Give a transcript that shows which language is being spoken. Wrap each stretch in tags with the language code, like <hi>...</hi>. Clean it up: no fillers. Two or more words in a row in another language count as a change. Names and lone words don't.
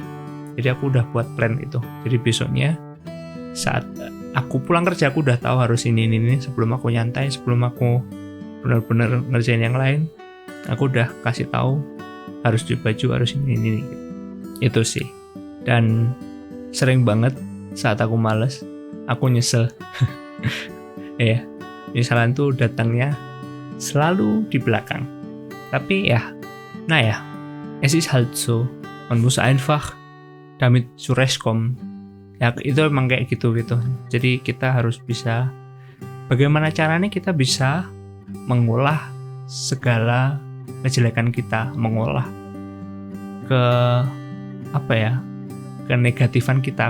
<id>Jadi aku udah buat plan itu. Jadi besoknya saat aku pulang kerja aku udah tahu harus ini sebelum aku nyantai, sebelum aku benar-benar ngerjain yang lain, aku udah kasih tahu harus cuci baju, harus ini. Itu sih. Dan sering banget saat aku malas, aku nyesel. Ya, penyesalan tuh datangnya selalu di belakang. Tapi ya,</id> <de>es ist halt so. Man muss einfach damit zurechtkommen.</de> <id>Ya, itu emang kayak gitu. Jadi kita harus bisa, bagaimana caranya kita bisa mengolah segala kejelekan kita, mengolah kenegatifan kita.</id>